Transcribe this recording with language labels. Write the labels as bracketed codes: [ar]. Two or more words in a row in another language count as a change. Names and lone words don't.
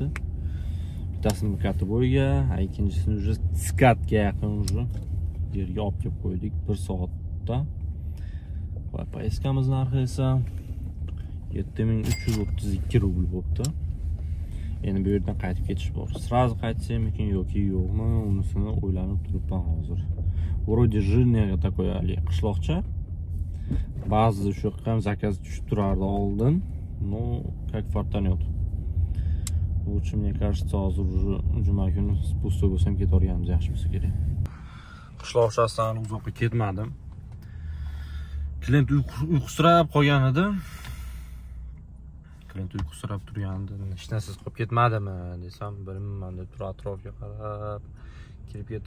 [uz] Bittasini Katoboyga, ikkinchisini уже Skatga yaqin уже yerga olib kelib qo'ydik 1 soatda. Va poyezdkamiz narxi esa 7332 rubl bo'libdi. Endi bu yerdan qaytib ketish bor. Сразу qaytsamikin yoki yo'qmi, unisini o'ylanib turibman hozir. [ru] Вроде жирный такой [uz] qishloqcha. Ba'zi shu ham zakaz tushib turardi oldin, [ru] но как фартанет. Лучше, мне кажется, [uz] hozir juma kuni pusto bo'lsam ketaverganimiz yaxshi bo'lsa kerak. Qishloqchasidan uzoqqa ketmadim. klient uyqusirab qolgan edi. Klient uyqusirab turgandi. Hech narsa qolib ketmadimi desam, bilmayman deb turib atrofga qarab kirib ketdim.